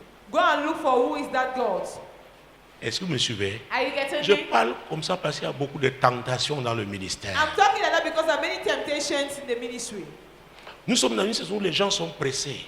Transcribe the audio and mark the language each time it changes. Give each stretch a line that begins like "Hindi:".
English: Go and look for who is that God.
French: Est-ce que vous me suivez? Je parle comme ça parce qu'il y a beaucoup de tentations dans le ministère.
English: I'm talking like that because there are many temptations in the ministry.
French: Nous sommes dans une saison où les gens sont pressés.